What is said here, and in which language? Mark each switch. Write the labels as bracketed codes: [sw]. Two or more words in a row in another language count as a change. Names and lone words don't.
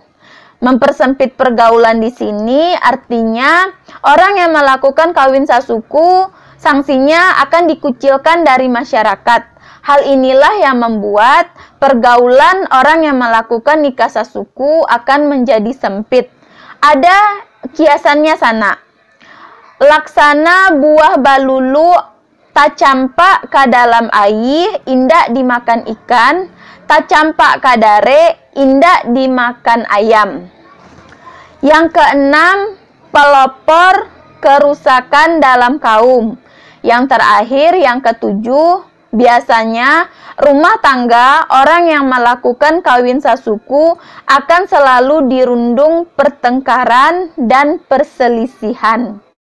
[id] Mempersempit pergaulan di sini artinya orang yang melakukan kawin sasuku sanksinya akan dikucilkan dari masyarakat. Hal inilah yang membuat pergaulan orang yang melakukan nikah sasuku akan menjadi sempit. Ada kiasannya laksana buah [min] balulu tacampak ka dalam air, indak dimakan ikan, tacampak ka dare, indak dimakan ayam. [id] Yang keenam, pelopor kerusakan dalam kaum. Yang terakhir, yang ketujuh, biasanya rumah tangga orang yang melakukan kawin sasuku akan selalu dirundung pertengkaran dan perselisihan.